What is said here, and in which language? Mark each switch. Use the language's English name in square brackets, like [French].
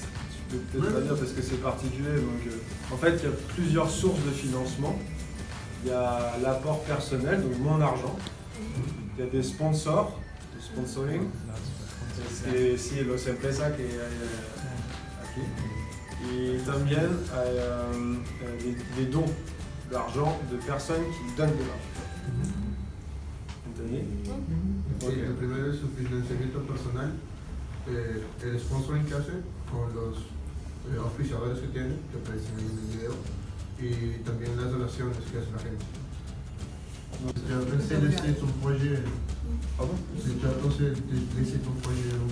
[French] Je peux peut-être pas dire parce que c'est particulier. Donc, en fait, il y a plusieurs sources de financement. Il y a l'apport personnel, donc mon argent. Il y a des sponsors, du sponsoring. [Spanish] C'est sí, los empresas que hay aquí. Y también hay [French] des dons d'argent de personnes qui donnent de l'argent. ¿Entendí? [Spanish] Sí, el primero es su financiamiento personal, el sponsoring que hace con los auspiciadores que tiene, que aparecen en el video, y también las donaciones que hace la gente. [French] Tu as pensé laisser ton projet. Pardon? Tu as pensé laisser ton projet